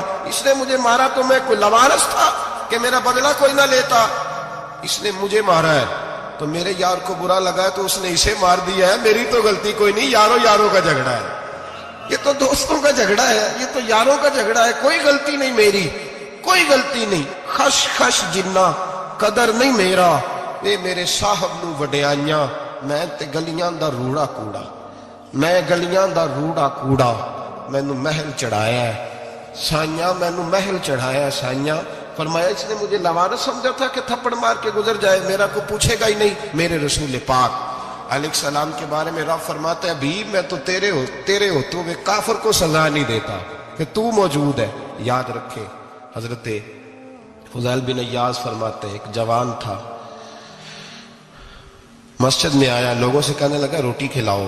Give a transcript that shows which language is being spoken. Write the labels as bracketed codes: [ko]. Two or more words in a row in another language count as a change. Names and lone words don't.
[ur] اس نے مجھے مارا تو میں کوئی لوارث تھا کہ میرا بدلہ کوئی نہ لیتا. اس نے مجھے مارا ہے تو میرے یار کو برا لگا ہے تو اس نے اسے مار دیا ہے, میری تو غلطی کوئی نہیں. یاروں کا جھگڑا ہے, یہ تو دوستوں کا جھگڑا ہے, یہ تو یاروں کا جھگڑا ہے, کوئی غلطی نہیں میری, کوئی غلطی نہیں. [pa] خش خش جنہ قدر نہیں میرا, اے میرے صاحب نو وڈیائیاں, میں تے گلیاں دا روڑا کوڑا, میں گلیاں دا روڑا کوڑا. مینوں محل چڑھایا ہے سائیاں, مینوں محل چڑھایا ہے سائیاں. [ur] فرمایا اس نے مجھے لوارث سمجھا تھا کہ تھپڑ مار کے گزر جائے, میرا کو پوچھے گا ہی نہیں. میرے رسول پاک علیہ السلام کے بارے میں رب فرماتا ہے ابھی میں تو تیرے ہوتے ہوئے کافر کو سزا نہیں دیتا کہ تو موجود ہے. یاد رکھے حضرت فضیل بن ایاز فرماتے ہیں ایک جوان تھا, مسجد میں آیا, لوگوں سے کہنے لگا روٹی کھلاؤ.